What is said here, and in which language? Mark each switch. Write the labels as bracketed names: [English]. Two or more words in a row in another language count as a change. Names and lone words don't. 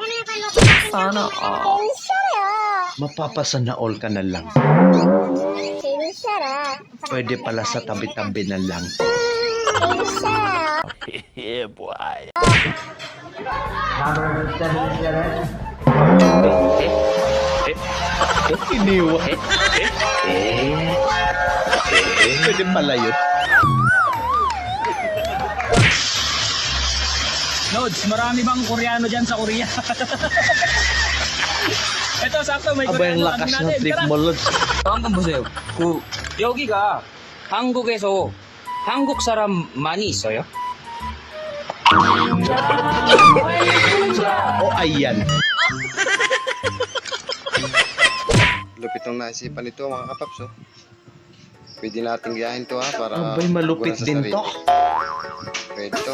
[Filipino] Sana all. Mapapasana all ka na lang. Pwede pala sa tabi-tabi na lang. [English] Yeah, boy. [Filipino] Iniwa. Pwede pala yun. Lods, marami bang Koreano dyan sa Korea? Ito, sakto, may Aba yung lakas ng trip mo, Lods. [Korean] 한번 보세요. 여기가 한국에서 한국 사람 많이 있어요? [Filipino] O ayan. Lupit ng naisipan nito mga kapaps. Oh. Pwede nating gayahin to para Abay, malupit sa din sarili. to. Pwede to.